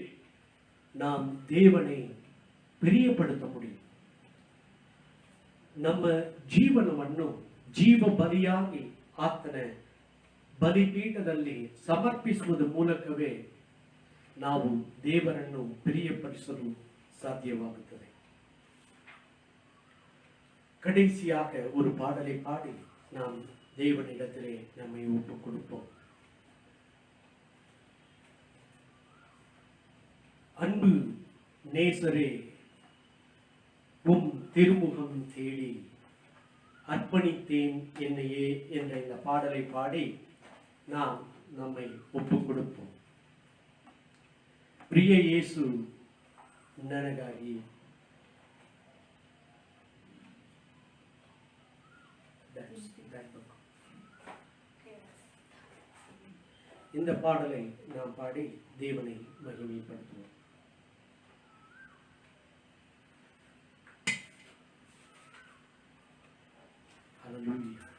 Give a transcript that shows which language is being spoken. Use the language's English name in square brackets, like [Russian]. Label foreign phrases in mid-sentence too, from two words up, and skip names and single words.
[Tamil] நாம் தேவனை பிரியப்படுத்த முடியும். [Kannada] ನಮ್ಮ ಜೀವನವನ್ನು ಜೀವ ಬಲಿಯಾಗಿ ಆತನ ಬಲಿಪೀಠದಲ್ಲಿ ಸಮರ್ಪಿಸುವುದರ ಮೂಲಕವೇ ನಾವು ದೇವರನ್ನು ಪ್ರಿಯಪಡಿಸಲು ಸಾಧ್ಯವಾಗುತ್ತದೆ. [Tamil] கடைசியாக ஒரு பாடலை பாடி நாம் தேவனிடத்திலே நம்மை ஒப்புக் கொடுப்போம். அன்பு நேசரே, உம் திருமுகம் தேடி அர்ப்பணித்தேன் என்னையே என்ற இந்த பாடலை பாடி நாம் நம்மை ஒப்புக் கொடுப்போம். [Kannada] ಪ್ರಿಯ ಯೇಸು ನನಗಾಗಿ [Tamil] இந்த பாடலை நாம் பாடி தேவனை மகிமைப்படுத்துவோம். ஹல்லேலூயா.